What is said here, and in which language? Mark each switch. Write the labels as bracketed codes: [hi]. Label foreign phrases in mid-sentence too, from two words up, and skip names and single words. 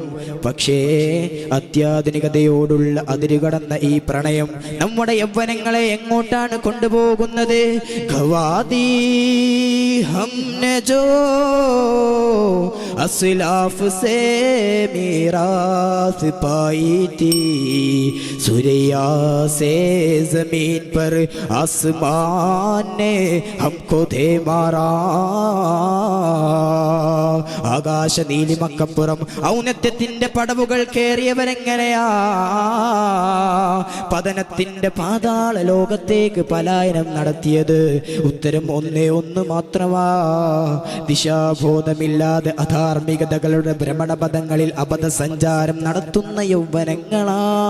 [ml] പക്ഷേ അത്യാധുനികതയോടുള്ള അതിരുകടന്ന ഈ പ്രണയം നമ്മുടെ യൗവനങ്ങളെ എങ്ങോട്ടാണ് കൊണ്ടുപോകുന്നത്? [ur] خوادی ہمنے جو اسلاف سے میراث پائی تھی سوریا سے زمین پر آسمان نے ہمکو دے مارا. [ml] ആകാശ നീലിമക്കപ്പുറം ഔന്നത്യത്തിന്റെ പടവുകൾ കേറിയവരെങ്ങനെയാ പതനത്തിന്റെ പാതാള ലോകത്തേക്ക് പലായനം നടത്തിയത്? ഉത്തരം ഒന്നേ ഒന്ന് മാത്രമാ. ദിശാബോധമില്ലാതെ അധാർമികതകളുടെ ഭ്രമണപഥങ്ങളിൽ അബദ്ധസഞ്ചാരം നടത്തുന്ന യൗവനങ്ങളാ.